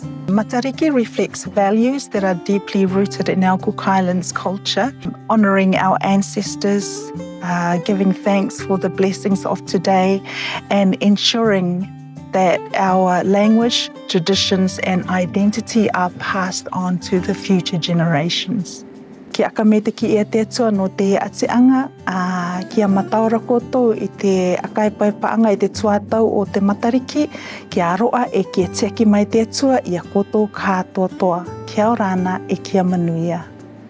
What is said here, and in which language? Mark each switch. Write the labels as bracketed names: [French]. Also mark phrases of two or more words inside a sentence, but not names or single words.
[English] Matariki reflects values that are deeply rooted in our Cook Islands culture, honouring our ancestors, giving thanks for the blessings of today, and ensuring that our language, traditions and identity are passed on to the future generations. [Rarotongan] Kia aka me te ki e te atua no te atianga, kia mataora koutou i te akaipaepaanga i te tuatau o te Matariki, kia aroa e kia teki mai te atua i a koutou katoa toa. Kia ora ana e kia manuia.